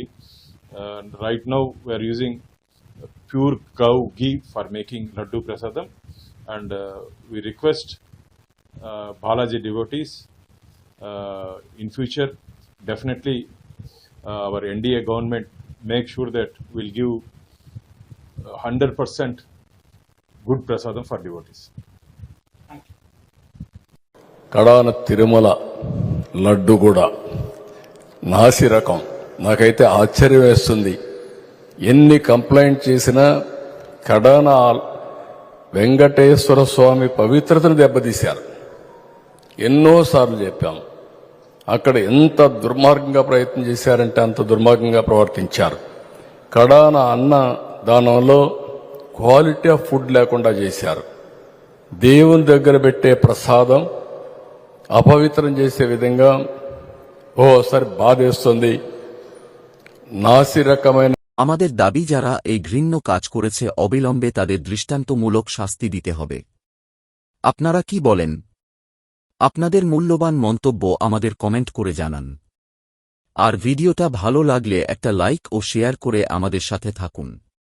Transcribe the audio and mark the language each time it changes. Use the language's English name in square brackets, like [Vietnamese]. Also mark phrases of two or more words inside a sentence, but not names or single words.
[English] Right now we are using pure cow ghee for making laddu prasadam, and we request Balaji devotees in future definitely our NDA government make sure that we'll give 100% good prasadam for devotees. [Telugu] కడాన తిరుమల లడ్డు కూడా నాసి రకం. నాకైతే ఆశ్చర్యం వేస్తుంది. ఎన్ని కంప్లైంట్ చేసినా కడాన వెంకటేశ్వర స్వామి పవిత్రతను దెబ్బతీశారు. ఎన్నోసార్లు చెప్పాం. అక్కడ ఎంత దుర్మార్గంగా ప్రయత్నం చేశారంటే అంత దుర్మార్గంగా ప్రవర్తించారు. కడాన అన్న దానంలో [English] quality of food [Telugu] లేకుండా చేశారు. దేవుని దగ్గర పెట్టే ప్రసాదం అపవిత్రం చేసే విధంగా ఓసారి బాధేస్తుంది. నాసి రకమైన [Bangla] আমাদের দাবি যারা এই ঘৃণ্য কাজ করেছে অবিলম্বে তাদের দৃষ্টান্তমূলক শাস্তি দিতে হবে। আপনারা কি বলেন? আপনাদের মূল্যবান মন্তব্য আমাদের কমেন্ট করে জানান। আর ভিডিওটা ভালো লাগলে একটা লাইক ও শেয়ার করে আমাদের সাথে থাকুন।